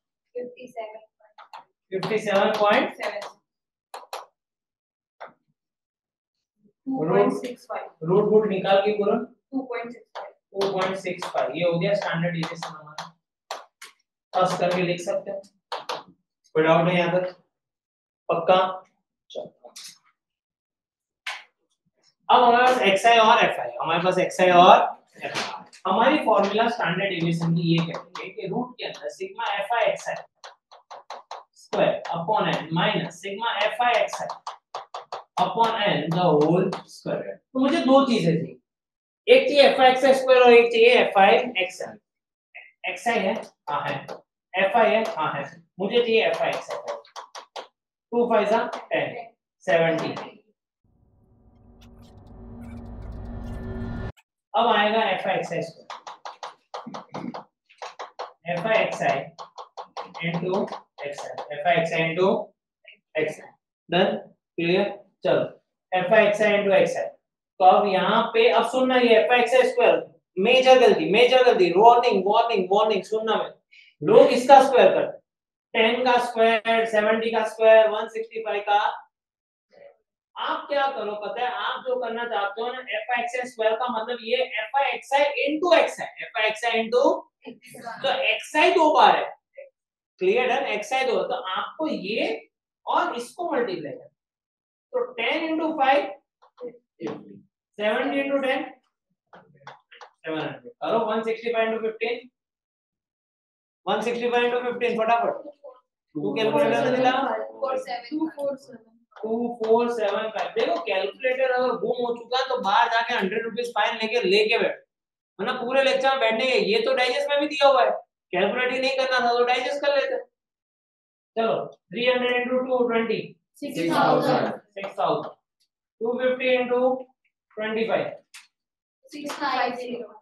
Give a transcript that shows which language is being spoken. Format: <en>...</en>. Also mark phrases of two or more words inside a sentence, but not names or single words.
<hi>57.7 रूट रूट निकाल के बोलो 2.65 ये हो गया</hi> <en>standard deviation</en> <hi>हमारा पास करके लिख सकते हैं कोई डाउट है यहां तक पक्का चलो अब हमारे पास xi और fi हमारे पास xi और fi हमारी</hi> <en>formula standard deviation</en> <hi>की ये कहती है कि रूट के अंदर</hi> <en>sigma fi xi square upon n minus sigma fi xi upon n the whole square</en> <hi>तो मुझे दो चीजें थी एक चाहिए fi xi स्क्वायर और एक चाहिए fi xi xi है हां है fi है हां है मुझे चाहिए fi xi 2 5 10 70 अब आएगा</hi> <en>fi xi square</en> <hi>fi xi into xi fi xi into xi</hi> <en>done clear</en> <hi>चलो fi xi into xi तो अब यहाँ पे अब सुनना ये</hi> <en>fi xi square</en> <hi>मेजर गलती वार्निंग सुनना मैं लोग इसका स्क्वायर करते 10 का स्क्वायर 70 का स्क्वायर 165 का आप क्या करो पता है आप जो करना चाहते हो ना fi xi स्क्वायर का मतलब ये fi xi into xi fi xi into तो xi दो बार है क्लियर है xi दो तो आपको ये और इसको मल्टीप्लाई करना तो 10 into 5 70 into 10 700 करो 165 into 15 165 into 15 फटाफट तू कैलकुलेटर से निकाल 2475 देखो कैलकुलेटर अगर गुम हो चुका तो बाहर जाके 100</hi> <en>rupees fine</en> <hi>लेके बैठ वरना पूरे लेक्चर में बैठने के ये तो डाइजेस्ट में भी दिया हुआ है कैलकुलेट ही नहीं करना था तो डाइजेस्ट कर लेते चलो 300 into 220 6000 250 into 25 6250</hi>